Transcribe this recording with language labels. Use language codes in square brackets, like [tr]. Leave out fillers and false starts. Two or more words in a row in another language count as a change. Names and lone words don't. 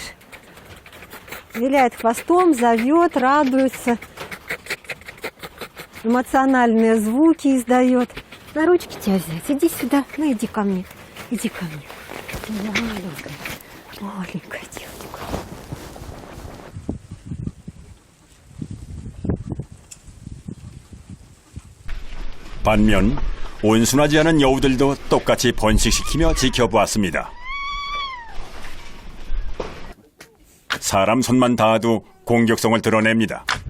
[ru] Виляет хвостом, зовет, радуется. Эмоциональные звуки издает. На ручки тебя взять. Иди сюда. Ну, иди ко мне. Иди ко мне. Маленькая. Маленькая девочка. [ko] 반면 온순하지 않은 여우들도 똑같이 번식시키며 지켜보았습니다. 사람 손만 닿아도 공격성을 드러냅니다.